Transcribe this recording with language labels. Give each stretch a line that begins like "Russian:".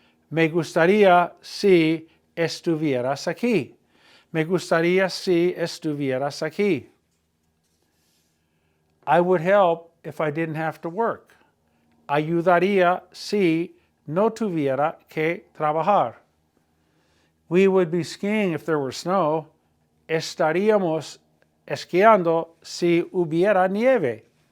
Spanish: Me gustaría si estuvieras aquí. Me gustaría si estuvieras aquí.
English: I would help if I didn't have to work.
Spanish: Ayudaría si no tuviera que trabajar.
English: We would be skiing if there were snow.
Spanish: Estaríamos esquiando si hubiera nieve.